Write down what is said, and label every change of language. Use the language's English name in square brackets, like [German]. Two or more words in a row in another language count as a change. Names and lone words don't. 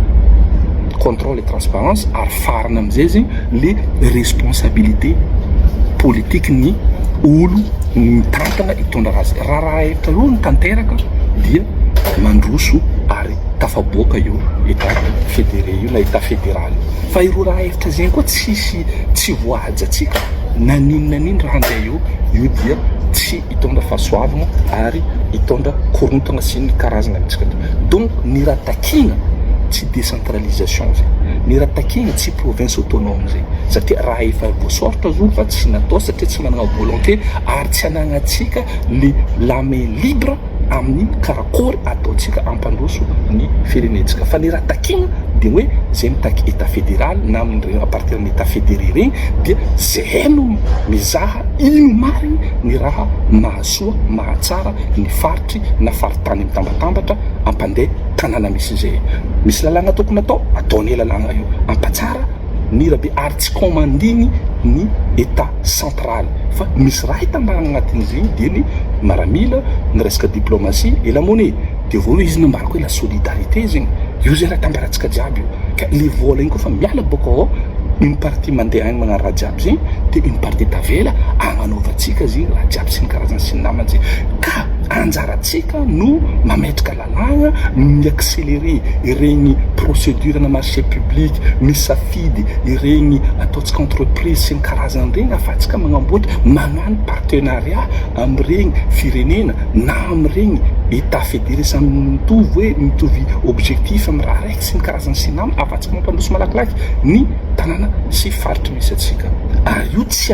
[French] contrôle et transparence [Malagasy] ary farana am'izay zegny [French] le responsabilité politique [Malagasy] ny olo mitantana hitondra razy raha efitra io nitanteraka dia mandroso ary tafaboaka io [French] état fédéré [Malagasy] io na [French] état fédéral [Malagasy] fa ireo raha efitra zegny koa tsy voaja atsika na ninona raha andeha io dia tsy hitondra fahasoavana ary hitondra korontana sy ny karazana amitsika donc ny raha takina tsy décentralisation zay ny raha takina tsy [French] province autonome [Malagasy] zay satria raha efa voasoratra zao fa tsy natao satria tsy manana volonté ary tsy anagnatsika [French] le la main libre [Malagasy] amin'ny karakory ataontsika ampandroso ny firenetsika fa ny raha takina dia hoe zay mitaky [French] état fédéral [Malagasy] na amin'ny [French] à partir [Malagasy] ny [French] état fédéré [Malagasy] regny dia zay no mizaha ino mariny ny raha mahasoa mahatsara ny faritry na faritany mitambatambatra ampandeha tanàna misy zay misy lalàgna tokony ataony lalàgna io ampatsara ny raha be ary tsy commandiny ny [French] état central [Malagasy] fa misy raha hitambarana agnatin'izegny dia ny maramila ny resaka [French] diplomatie et la monnaie [Malagasy] de vao izy nambarako hoe [French] la solidarité [Malagasy] zegny io zay raha tambarantsika jiaby io ka le vola igny koa fa miala boka ao [French] une partie [Malagasy] mandeha agny magnano raha jiaby zegny dia [French] une partie [Malagasy] tavela agnanaovantsika zegny raha jiaby sy ny karazany sy ny namany zegny ka anjaratsika no mametraka lalàgna ny accélérer iregny procédure na [French] marché public [Malagasy] misafidy iregny ataontsika entreprise sy ny karazany regny afatsika magnamboatra magnano partenariat amiregny firenena na amiregny état fédéré samy mitovy hoe mitovy objectif amy raha raiky sy ny karazany sy nama afatsika mampandroso malakilaky ny tanàna sy faritry misy atsika ary io tsy